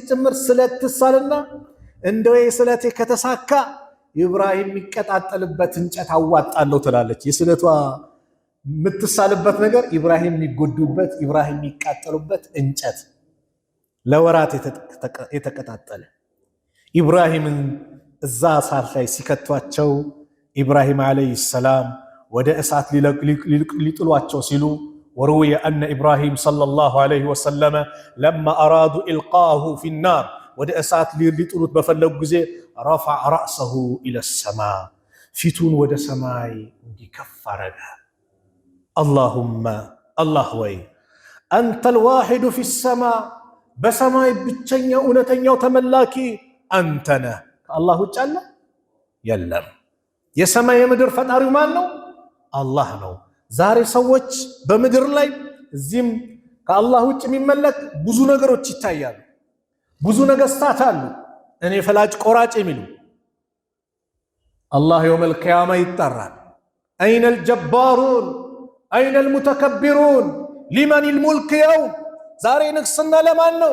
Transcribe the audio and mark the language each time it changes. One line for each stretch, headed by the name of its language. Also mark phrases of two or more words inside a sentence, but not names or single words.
Amharic: ጭምር ስለት ትሳልና እንደው ስለቴ ከተሳካ ኢብራሂም የሚቀጣጠልበት እንጨት አዋጣለሁ ትላለች። የስለቷ የምትሳልበት ነገር ኢብራሂም የሚጎዱበት፣ ኢብራሂም የሚቃጠሉበት እንጨት ለወራት የተቀጣጠለ ኢብራሂምን እዛ እሳት ላይ ሲከቷቸው ኢብራሂም
Arabic: عليه السلام
Amharic: ወደ እሳት ሊጥሏቸው ሲሉ
Arabic: وروي أن إبراهيم صلى الله عليه وسلم لما أرادوا إلقاه في النار
Amharic: ወደ እሳት ሊጥሉት በፈለጉ ጊዜ
Arabic: رفع رأسه إلى السماء
Amharic: ፊቱን ወደ ሰማይ እንዲከፍ አረገ።
Arabic: اللهم الله
Amharic: ወይ
Arabic: أنت الواحد في السماء
Amharic: በሰማይ ብቸኛው እውነተኛው ተመላኪ አንተ ነህ። ከአላህ ውጭ አለ የለም። የሰማይ የምድር ፈጣሪው ማን ነው? አላህ ነው። ዛሬ ሰዎች በምድር ላይ እዚህም ከአላህ ውጭ የሚመለክ ብዙ ነገሮች ይታያሉ። ብዙ ነገስታት አሉ፣ እኔ ፈላጭ ቆራጭ የሚሉ። አላህ
Arabic: يوم القيامة
Amharic: ይጠራል።
Arabic: أين الجبارون أين المتكبرون لمن الملك اليوم፣
Amharic: ዛሬ ንግስና ለማን ነው?